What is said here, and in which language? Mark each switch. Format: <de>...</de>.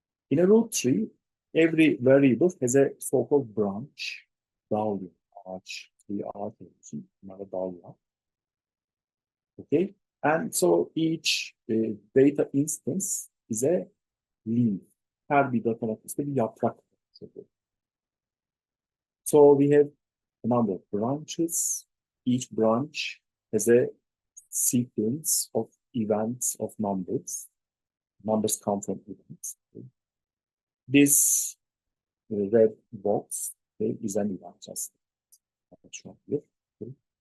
<en>In a root tree, every variable has a so-called branch, W, arch, another W. Okay, and so each data instance is a leaf.</en> <tr>Her bir data noktası bir yaprak.</tr> <en>So we have a number of branches. Each branch has a sequence of events of numbers. Numbers come from events. Okay. This red box is an event, just shown here. Okay.</en>